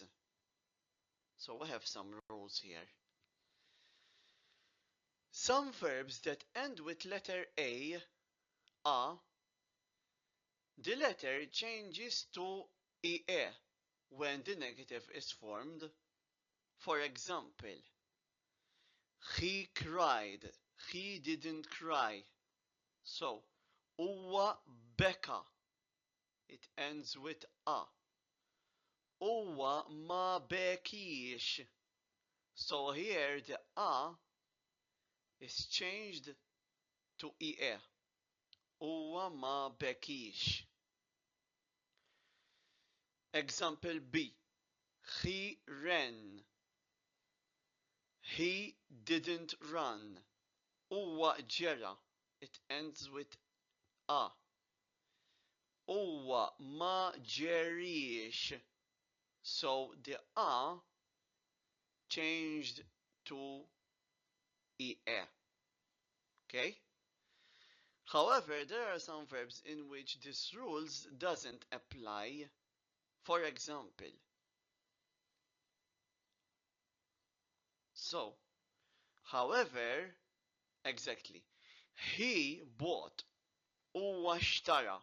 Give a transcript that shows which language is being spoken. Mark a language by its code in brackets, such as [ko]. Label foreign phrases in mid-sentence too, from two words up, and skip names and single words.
[en] So we have some rules here. Some verbs that end with letter a, the letter changes to ie when the negative is formed. For example, he cried, he didn't cry. So, [mt] huwa beka, [en] it ends with a. [mt] Huwa ma bekiex. [en] So here the a is changed to ie. [mt] Huwa ma bekiex. [en] Example B. He ran. He didn't run. [mt] Huwa ġera. [en] It ends with a. [mt] Huwa ma ġeriex. [en] So the a changed to ie. Okay? However, there are some verbs in which this rules doesn't apply. For example, so, however, exactly, he bought, huwa اشترى.